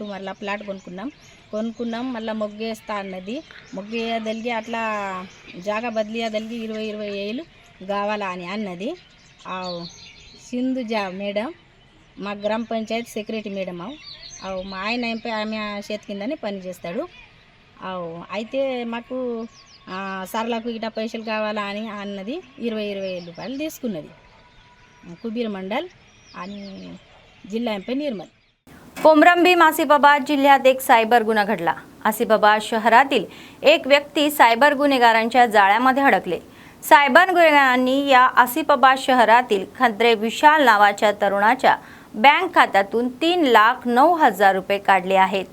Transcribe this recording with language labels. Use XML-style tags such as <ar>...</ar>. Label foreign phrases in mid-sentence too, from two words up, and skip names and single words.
<te>మళ్ళీ ప్లాట్ కొనుక్కున్నాం మళ్ళీ మొగ్గేస్తా అన్నది మొగ్గేయదలిగి అట్లా జాగా బదిలీయదలిగి 20 ఏళ్ళు కావాలా అని అన్నది అవు సింధుజా మేడం మా గ్రామ పంచాయతీ సెక్రటరీ మేడం అవు మా ఆయన ఆమె చేతి కిందని పని చేస్తాడు అవు అయితే మాకు సర్లకు ఇట్లా పైసలు కావాలా అని అన్నది 20 రూపాయలు తీసుకున్నది</te> <mr>कुबीर मंडल आणि जिल्हा एमपी निर्मल। कोमरंबी आसिफाबाद जिल्ह्यात एक सायबर गुन्हा घडला। आसिफाबाद शहरातील एक व्यक्ती सायबर गुन्हेगारांच्या जाळ्यामध्ये अडकले। सायबर गुन्हेगारांनी या आसिफाबाद शहरातील खंद्रे विशाल नावाच्या तरुणाच्या बँक खात्यातून 3,09,000 रुपये काढले आहेत।</mr>